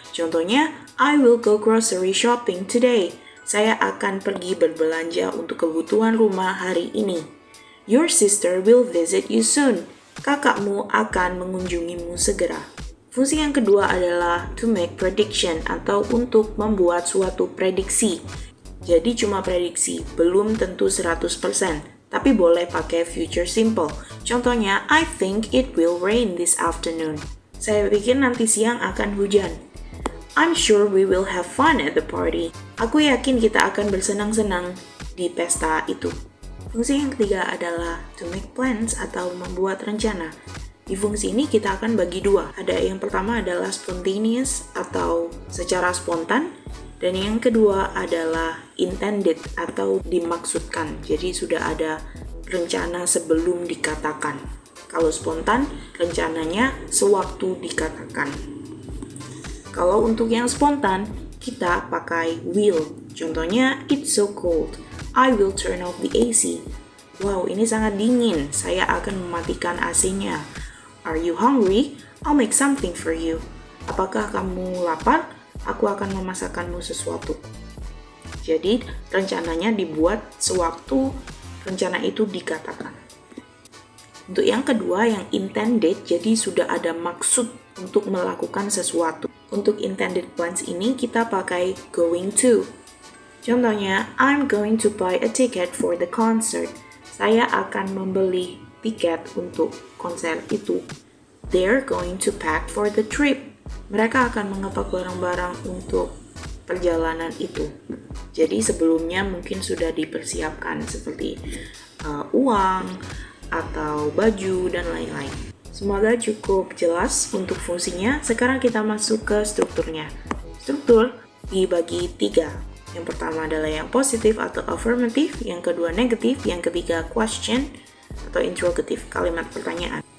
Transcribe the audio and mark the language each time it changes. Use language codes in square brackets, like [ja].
[en] Contohnya, I will go grocery shopping today. [id] Saya akan pergi berbelanja untuk kebutuhan rumah hari ini. [en] Your sister will visit you soon. [id] Kakakmu akan mengunjungimu segera. Fungsi yang kedua adalah [en] to make prediction [id] atau untuk membuat suatu prediksi. Jadi cuma prediksi, belum tentu 100%, tapi boleh pakai future simple. [en] Contohnya, I think it will rain this afternoon. [id] Saya pikir nanti siang akan hujan. [en] I'm sure we will have fun at the party. [id] Aku yakin kita akan bersenang-senang di pesta itu. Fungsi yang ketiga adalah [en] to make plans [id] atau membuat rencana. Di fungsi ini kita akan bagi dua. Ada yang pertama adalah spontaneous atau secara spontan, dan yang kedua adalah intended atau dimaksudkan. Jadi sudah ada rencana sebelum dikatakan. Kalau spontan, rencananya sewaktu dikatakan. Kalau untuk yang spontan, kita pakai will. [en] Contohnya, it's so cold. I will turn off the AC. [id] Wow, ini sangat dingin. Saya akan mematikan AC-nya. [en] Are you hungry? I'll make something for you. [id] Apakah kamu lapar? Aku akan memasakkanmu sesuatu. Jadi, rencananya dibuat sewaktu rencana itu dikatakan. Untuk yang kedua, yang intended, jadi sudah ada maksud untuk melakukan sesuatu. Untuk intended plans ini, kita pakai going to. [en] Contohnya, I'm going to buy a ticket for the concert. [id] Saya akan membeli tiket untuk konser itu. [en] They're going to pack for the trip. [id] Mereka akan mengepak barang-barang untuk perjalanan itu. Jadi sebelumnya mungkin sudah dipersiapkan seperti uang atau baju dan lain-lain. Semoga cukup jelas untuk fungsinya. Sekarang kita masuk ke strukturnya. Struktur dibagi 3. Yang pertama adalah yang positif atau affirmative, yang kedua negatif, yang ketiga question atau interrogative, kalimat pertanyaan.